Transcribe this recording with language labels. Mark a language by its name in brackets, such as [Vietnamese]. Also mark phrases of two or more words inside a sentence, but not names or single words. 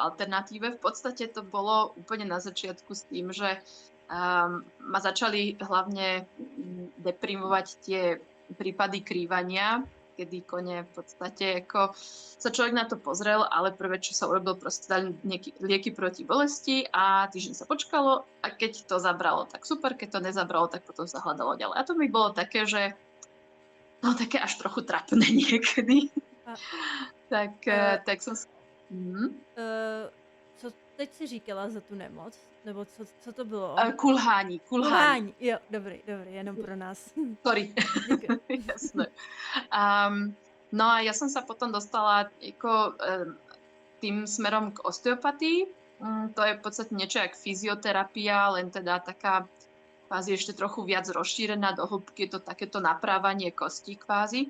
[Slovak] V podstate to bolo úplne na začiatku s tým, že ma začali hlavne deprimovať tie prípady krývania, kedy kone v podstate ako sa človek na to pozrel, ale prvé, čo sa urobil, proste dali lieky proti bolesti a týždeň sa počkalo a keď to zabralo, tak super, keď to nezabralo, tak potom sa hľadalo ďalej. A to mi bolo také, že no také až trochu trapné niekedy. A, tak, a, tak som... [Czech] co teď si říkala za tu nemoc? Nebo co to bylo? Kulhání. Kulhání, jo, dobrý, jenom pro nás. Sorry. [Slovak] Jasné. No a ja som sa potom dostala ako, tým smerom k osteopatii. To je v podstate niečo jak fyzioterapia, len teda taká kvázi ešte trochu viac rozšírená do hĺbky, je to takéto naprávanie kostí kvázi.